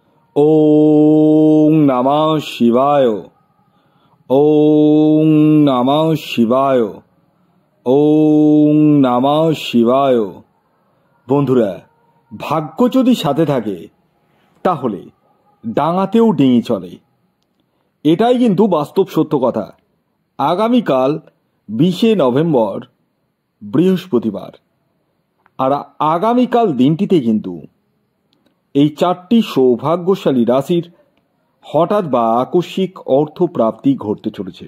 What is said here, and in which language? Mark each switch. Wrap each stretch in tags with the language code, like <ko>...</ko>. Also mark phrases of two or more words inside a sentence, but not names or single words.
<sa>ওং নমঃ শিবায়। ওং নমঃ শিবায়। ওং নমঃ শিবায়।</sa> <bn>বন্ধুরা, ভাগ্য যদি সাথে থাকে তাহলে ডাঙাতেও ডিঙি চলে, এটাই কিন্তু বাস্তব সত্য কথা। আগামীকাল 20শে নভেম্বর বৃহস্পতিবার, আর আগামীকাল দিনটিতে কিন্তু এই 4টি সৌভাগ্যশালী রাশির হঠাৎ বা আকস্মিক অর্থপ্রাপ্তি ঘটতে চলেছে।</bn>